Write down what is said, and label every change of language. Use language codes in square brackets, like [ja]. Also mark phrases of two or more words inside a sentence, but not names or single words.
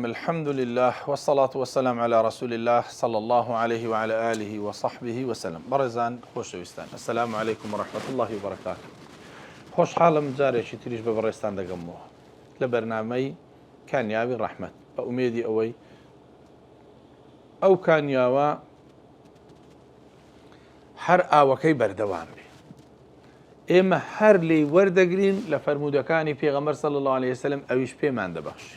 [ar] الحمد لله والصلاة والسلام على رسول الله صلى الله عليه وعلى آله وصحبه وسلم. [ckb] برزان خوشويستان، [ar] السلام عليكم ورحمة الله وبركاته. [ckb] خوش حالم جارێکی تریش بە بەڕێستان دەگەمەوە لە بەرنامەی کانیاوی ڕەحمەت بە ئومێدی ئەوەی ئەو کانیاوە هەر ئاوەکەی بەردەوام بێ، ئێمە هەر لێی وەردەگرین لە فەرموودەکانی پێغەمبەر [ar] صلی الله عليه وسلم، [ckb] ئەویش پێمان دەبەخشی.